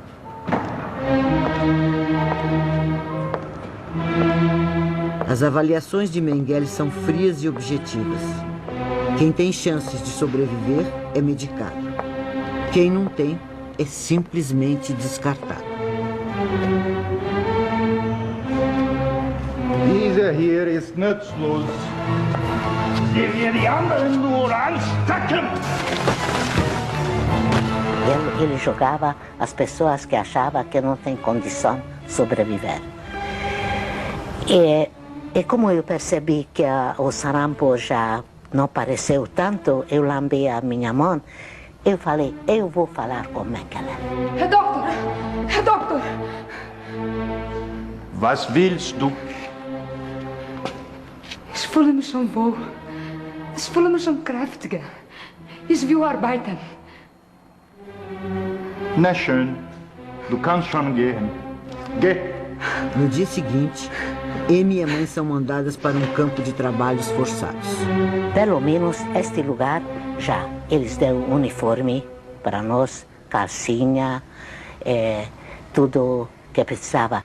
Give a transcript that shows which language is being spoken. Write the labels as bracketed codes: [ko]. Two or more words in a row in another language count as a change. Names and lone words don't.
[pt] As avaliações de Mengele são frias e objetivas. Quem tem chances de sobreviver é medicado. Quem não tem é simplesmente descartado. [de] Dieser hier ist nutzlos. Det wir die anderen nur anstacken. [pt] Ele jogava as pessoas que achavam que não tem condição de sobreviver. E como eu percebi que o sarampo já não apareceu tanto, eu lambei a minha mão. Eu falei, eu vou falar com Mengele. [de] Herr Doktor! Herr Doktor! Was willst du? Ich fühle mich schon wohl. Ich fühle mich schon kräftiger. Ich will arbeiten. Na schön. Du kannst schon gehen. Geh. [pt] No dia seguinte, Amy e a mãe são mandadas para um campo de trabalhos forçados. Pelo menos este lugar já. Eles deram uniforme para nós, calcinha, tudo que precisava.